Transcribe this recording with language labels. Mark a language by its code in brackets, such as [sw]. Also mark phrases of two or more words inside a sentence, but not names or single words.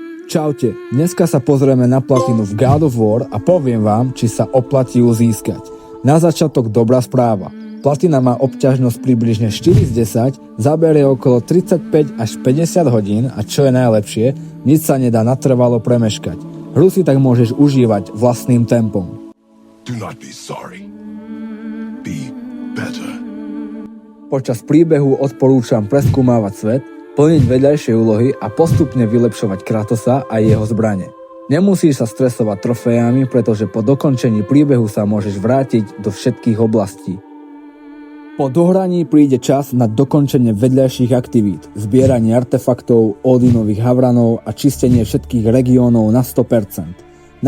[sk] Čaute, dneska sa pozrieme na platinu v God of War a poviem vám, či sa oplatí ju získať. Na začiatok dobrá správa. Platina má obťažnosť približne 4 z 10, zaberie okolo 35 až 50 hodín a čo je najlepšie, nič sa nedá natrvalo premeškať. Hru si tak môžeš užívať vlastným tempom. [en] Do not be sorry. Be better. [sk] Počas príbehu odporúčam preskúmávať svet, plniť vedľajšie úlohy a postupne vylepšovať Kratosa a jeho zbrane. Nemusíš sa stresovať trofejami, pretože po dokončení príbehu sa môžeš vrátiť do všetkých oblastí. Po dohraní príde čas na dokončenie vedľajších aktivít, zbieranie artefaktov, Odinových havranov a čistenie všetkých regiónov na 100%.